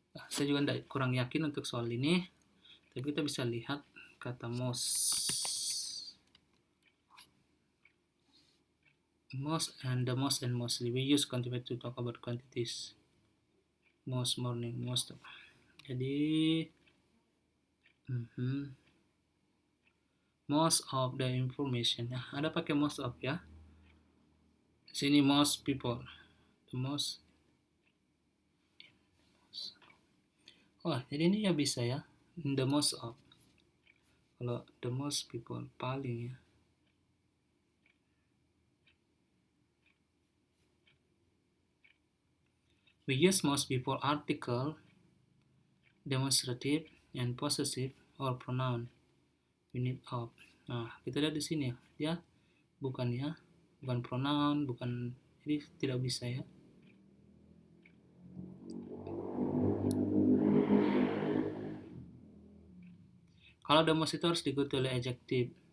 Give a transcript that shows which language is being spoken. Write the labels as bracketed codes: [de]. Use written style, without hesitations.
[id] Saya juga kurang yakin untuk soal ini. Tapi kita bisa lihat kata most and the most and mostly. [en] We use quantity to talk about quantities. Most morning, most. [id] Jadi [en] most of the information. [id] Nah, ada pakai most of ya. Sini most people. The most. Oh, jadi ini ya bisa ya. [en] The most of. [id] Kalau [en] the most people [id] paling ya. [en] We use most before article, demonstrative, and possessive or pronoun. Unit of. [id] Nah, kita lihat di sini ya. Bukan pronoun, bukan, jadi tidak bisa ya. Kalau the most itu harus diikuti oleh adjective.